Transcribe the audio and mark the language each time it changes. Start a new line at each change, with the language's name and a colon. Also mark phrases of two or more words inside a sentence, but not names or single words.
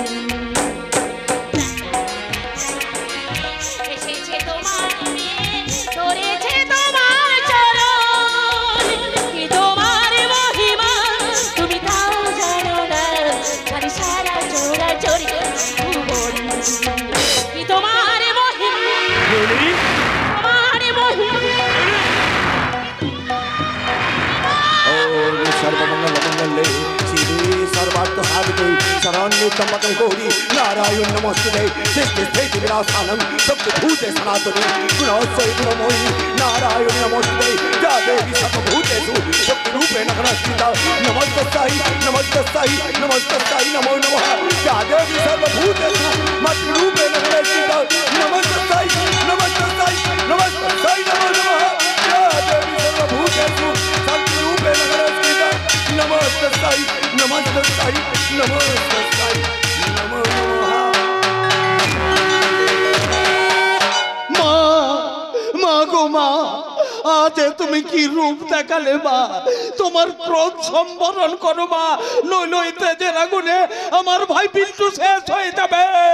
Bangla: এসেছে তোমার মেয়ে, ধরেছে তোমার চরণ। কি তোমার মহিমা তুমি তাও জানো না। জানি সারা চরাচর ত্রিভুবন। কি তোমার মহিমা, তোমার মহিমা।
Sanskrit: ओम सर्वमंगल मंगले शिवे सर्वार्थ साधिके शरण्ये त्र्यंबके गौरी नारायण नमोस्तुते सृष्टि स्थिति विनाशानं सर्वभूते सनातनी गुणोत्सवी गुणमयी नारायण नमोस्तुते या देवी सर्वभूतेषु शक्तिरूपेण स्थिता नमस्तस्यै नमस्तस्यै नमस्तस्यै नमो नमः या देवी सर्वभूतेषु मातृरूपेण स्थिता नमस्तस्यै नमस्तस्यै नमस्तस्यै नमो नमः या देवी सर्वभूतेषु शक्तिरूपेण स्थिता नमस्तस्यै नमस्तस्यै नमस्तस्यै नमो नमः।
Bangla: মা, মা গো মা, আজ তুমি কি রূপ দেখালে মা। তোমার ক্রোধ সম্বরণ করো মা, নইলে ওই তেজের আগুনে আমার ভাই পিন্টু শেষ হয়ে যাবে।